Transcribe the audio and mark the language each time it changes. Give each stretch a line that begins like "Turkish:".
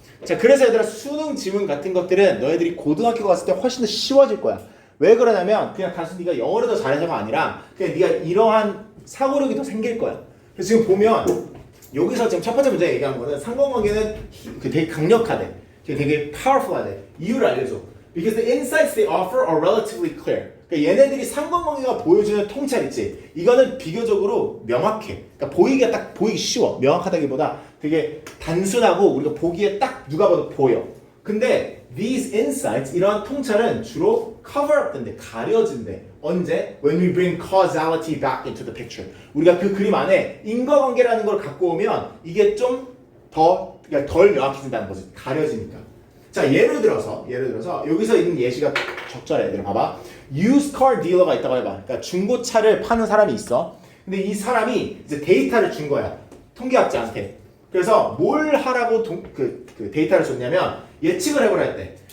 Korean: 자, 그래서 얘들아 수능 지문 같은 것들은 너희들이 고등학교 갔을 때 훨씬 더 쉬워질 거야. 왜 그러냐면 그냥 단순히 네가 영어를 더 잘해서가 아니라 그냥 네가 이러한 사고력이 더 생길 거야. 그래서 지금 보면 여기서 지금 첫 번째 문제 얘기한 거는 상관관계는 되게 강력하대. 되게 powerful하대. 이유를 알려줘.
English: Because the insights they offer are relatively clear.
Korean: 그러니까 얘네들이 상관관계가 보여주는 통찰 있지. 이거는 비교적으로 명확해. 그러니까 보이기 쉬워. 명확하다기보다 되게 단순하고 우리가 보기에 딱 누가 봐도 보여. 근데
English: these insights
Korean: 이러한 통찰은 주로
English: cover up
Korean: 된대. 가려진대. 언제?
English: When we bring causality back into the picture.
Korean: 우리가 그 그림 안에 인과관계라는 걸 갖고 오면 이게 좀 그러니까 덜 명확해진다는 거지. 가려지니까. 자, 예를 들어서 여기서 있는 예시가 적절해. 얘들아 봐봐. used car dealer가 있다고 해봐. 그러니까 중고차를 파는 사람이 있어. 근데 이 사람이 이제 데이터를 준 거야. 통계학자한테. 그래서 뭘 하라고 그 데이터를 줬냐면 예측을 해보라 했대.